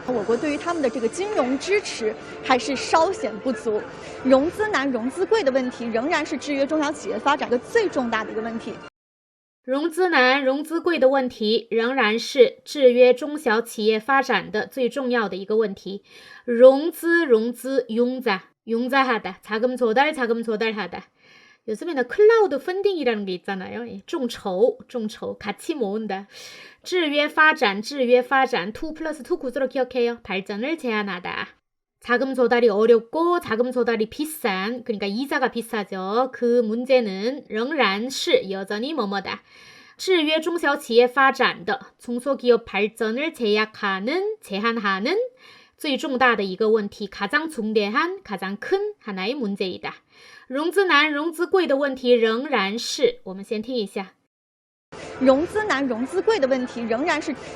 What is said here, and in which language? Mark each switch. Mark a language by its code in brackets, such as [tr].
[zh] 我国对于他们的这个金融支持还是稍显不足。融资难、融资贵的问题仍然是制约中小企业发展的最重大的一个问题。融资难、融资贵的问题仍然是制约中小企业发展的最重要的一个问题。融资、融资、用在 [ko] 융자하다, 자금 조달하다. 요즘에는 클라우드 펀딩이라는 게 있잖아요. 众筹, 같이 모은다. 制约发展, 2+2 구조로 기억해요. 발전을 제한하다. 자금 조달이 어렵고 자금 조달이 비싼, 그러니까 이자가 비싸죠. 그 문제는 仍然是 여전히 뭐뭐다. [zh] 制约中小企业发展的 [ko] 중소기업 발전을 제한하는 [zh] 最重大的一个问题, [ko] 가장 중대한, 가장 큰 하나의 문제이다. [zh] 融资难、融资贵的问题仍然是，我们先听一下。融资难、融资贵的问题仍然是